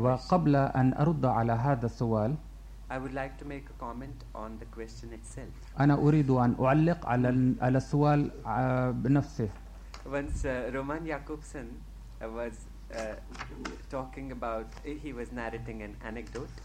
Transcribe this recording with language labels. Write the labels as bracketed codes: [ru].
[ar] وقبل أن أرد على هذا السؤال. [en] I would like to make a comment on the question itself. [ar] أنا أريد أن أعلق على السؤال بنفسه. [en] Once Roman Jakobson was talking about, he was narrating an anecdote.